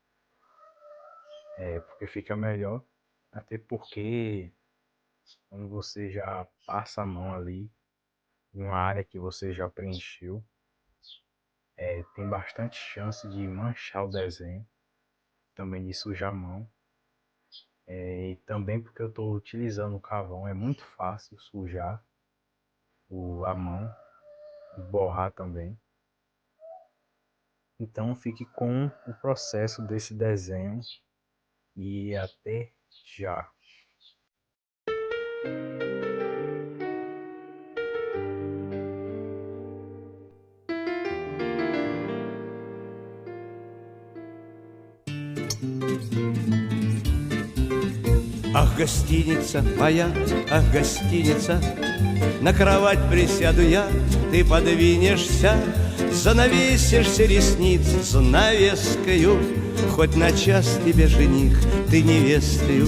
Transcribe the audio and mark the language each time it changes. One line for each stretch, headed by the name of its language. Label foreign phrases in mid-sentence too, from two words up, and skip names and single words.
Portuguese: porque fica melhor, até porque quando você já passa a mão ali em uma área que você já preencheu, tem bastante chance de manchar o desenho, também de sujar a mão, e também porque eu estou utilizando o carvão, é muito fácil sujar a mão e borrar também. Então fique com o processo desse desenho e até já.
Russian: Ах, гостиница моя, ах, гостиница, на кровать присяду я, ты подвинешься, занавесишься ресниц занавескою, хоть на час тебе жених, ты невестою.